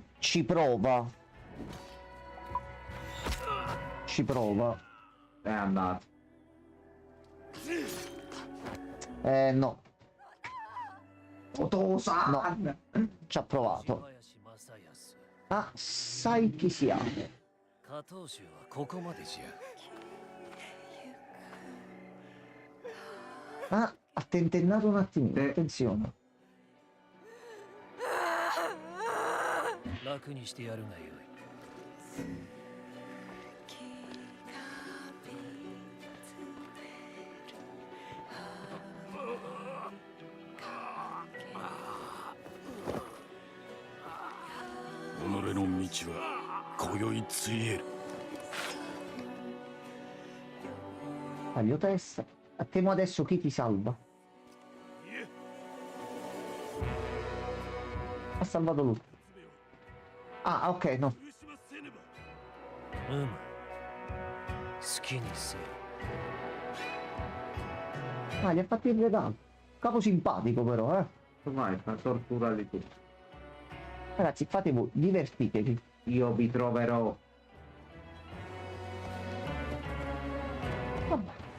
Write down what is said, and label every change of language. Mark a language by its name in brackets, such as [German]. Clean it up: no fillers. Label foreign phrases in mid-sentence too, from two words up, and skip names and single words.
[Italian] Ci prova. Ci prova. È andato. No. [Japanese] Otosan! [Italian] No. Ci ha provato. Ah, sai chi siamo. [Japanese] 加藤州はここまでじゃ。 [Italian] Ah, ha tentennato un attimino. Attenzione. [Japanese] 楽にしてやるがよい。己の道は今宵ついえる。 [Italian] Taglio testa. A temo adesso chi ti salva. Ha salvato lui. Ah, ok, no. [Japanese] 好きにせよ。 [Italian] Ah, gli ha fatto il regalo. Capo simpatico però, eh. Vai, fa torturarli tutti. Ragazzi, fate voi, divertitevi. Io vi troverò. Vabbè.